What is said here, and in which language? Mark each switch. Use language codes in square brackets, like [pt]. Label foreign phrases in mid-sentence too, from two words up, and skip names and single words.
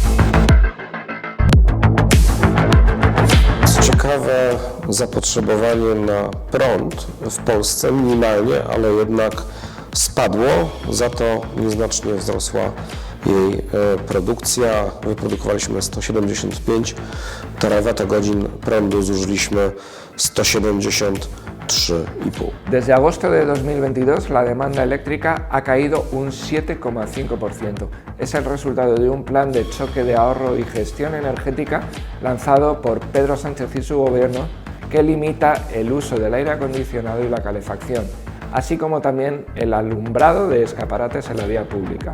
[pl] Ciekawe, zapotrzebowanie na prąd w Polsce minimalnie, ale jednak spadło, za to nieznacznie wzrosła jej produkcja. Wyprodukowaliśmy 175 terawatogodzin prądu, zużyliśmy 173,5. [es] Desde agosto de 2022, la demanda eléctrica ha caído un 7,5%. Es el resultado de un plan de choque de ahorro y gestión energética lanzado por Pedro Sánchez y su gobierno, que limita el uso del aire acondicionado y la calefacción, así como también el alumbrado de escaparates en la vía pública.